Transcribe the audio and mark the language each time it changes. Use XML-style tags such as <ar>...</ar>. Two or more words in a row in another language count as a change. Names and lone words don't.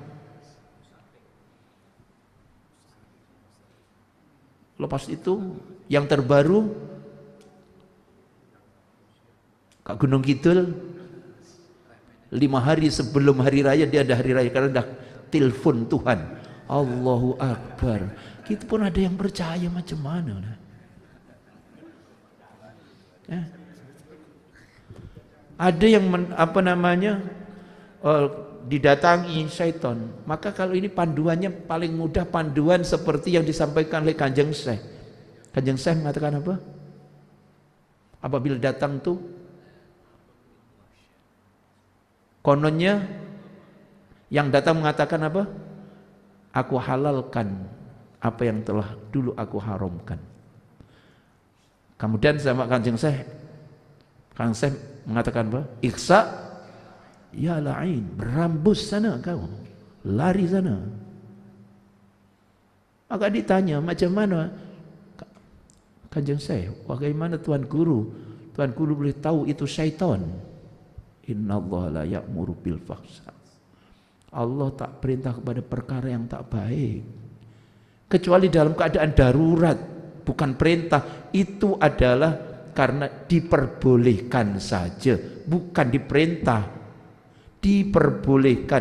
<ms>Lepas itu yang terbaru Kak Gunung Kidul, 5 hari sebelum hari raya dia ada hari raya karena dah telepon Tuhan.</ms> <ar>الله أكبر.</ar> <ms>Kita pun ada yang percaya macam mana? Ada yang didatangi syaitan. Maka kalau ini panduannya paling mudah, panduan seperti yang disampaikan oleh Kanjeng Syekh. Kanjeng Syekh mengatakan apa? Apabila datang tuh kononnya yang datang mengatakan apa? Aku halalkan apa yang telah dulu aku haramkan. Kemudian sama Kanjeng Syekh, Kanjeng Syekh mengatakan apa?</ms> <ar>اخسأ يا لعين,</ar> <ms>berambus sana kau, lari sana. Maka ditanya macam mana? Kanjeng Syekh, bagaimana Tuan Guru? Tuan Guru boleh tahu itu syaitan.</ms> <ar>إن الله لا يأمر بالفحشاء.</ar> <ms>Allah tak perintah kepada perkara yang tak baik kecuali dalam keadaan darurat, bukan perintah. Itu adalah karena diperbolehkan saja, bukan diperintah. Diperbolehkan.</ms>